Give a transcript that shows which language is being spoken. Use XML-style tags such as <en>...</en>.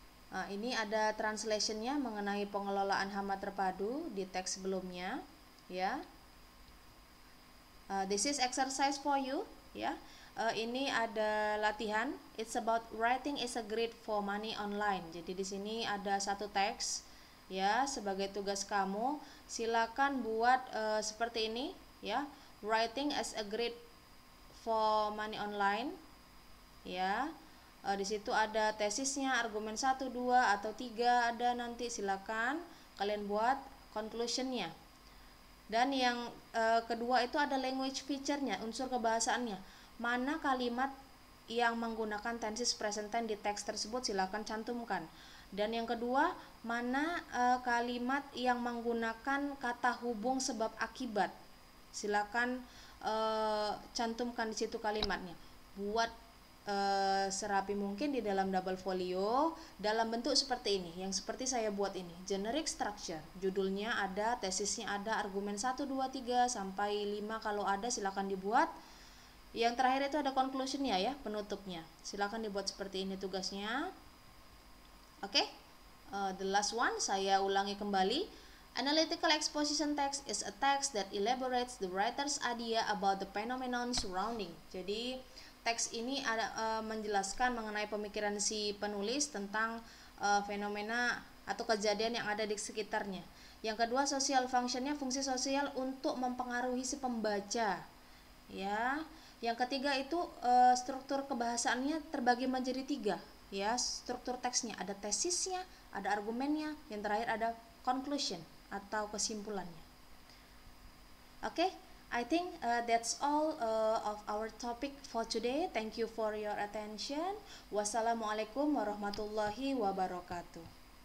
<id>Nah, ini ada translationnya mengenai pengelolaan hama terpadu di teks sebelumnya ya.</id> <en>This is exercise for you ya.</en> <id>Ini ada latihan.</id> <en>It's about writing is a grid for money online.</en> <id>Jadi di sini ada satu teks ya sebagai tugas kamu. Silakan buat seperti ini ya.</id> <en>Writing as a grid for money online ya.</en> <id>Di situ ada tesisnya, argumen 1, 2 atau 3 ada nanti, silakan kalian buat conclusionnya. Dan yang kedua itu ada language feature-nya, unsur kebahasaannya. Mana kalimat yang menggunakan tenses present tense di teks tersebut, silakan cantumkan. Dan yang kedua, mana kalimat yang menggunakan kata hubung sebab akibat, silakan cantumkan di situ kalimatnya. Buat serapi mungkin di dalam double folio dalam bentuk seperti ini, yang seperti saya buat ini, generic structure. Judulnya ada, tesisnya ada, argumen 1, 2, 3 sampai 5 kalau ada silakan dibuat. Yang terakhir itu ada conclusionnya ya, penutupnya. Silakan dibuat seperti ini tugasnya. Oke,</id> <en>the last one</en> <id>saya ulangi kembali.</id> <en>Analytical exposition text is a text that elaborates the writer's idea about the phenomenon surrounding.</en> <id>Jadi teks ini ada menjelaskan mengenai pemikiran si penulis tentang fenomena atau kejadian yang ada di sekitarnya. Yang kedua, social functionnya, fungsi sosial untuk mempengaruhi si pembaca ya. Yang ketiga itu struktur kebahasaannya terbagi menjadi 3 ya. Struktur teksnya ada tesisnya, ada argumennya, yang terakhir ada conclusion atau kesimpulannya. Oke.</id> <en>I think that's all of our topic for today. Thank you for your attention.</en> <ar>Wassalamualaikum warahmatullahi wabarakatuh.</ar>